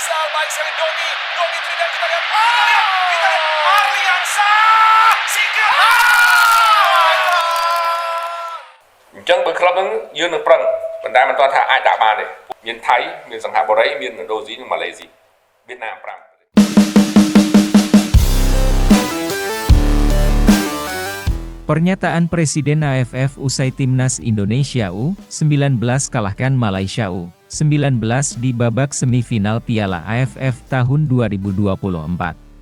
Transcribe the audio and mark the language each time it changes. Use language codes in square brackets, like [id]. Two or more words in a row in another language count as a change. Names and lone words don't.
[id] futsal baik sekali Doni Trinidad kita lihat Arliansyah Sikap [km] អញ្ចឹងបើក្លឹបហ្នឹងយើងនឹងប្រឹងប៉ុន្តែមិនទាន់ថាអាចដាក់បានទេមានថៃមានសង្ហបុរីមានឥណ្ឌូនេស៊ីនិងម៉ាឡេស៊ីវៀតណាម5 [id] Pernyataan Presiden AFF usai Timnas Indonesia U19 kalahkan Malaysia U19 di babak semifinal Piala AFF tahun 2024.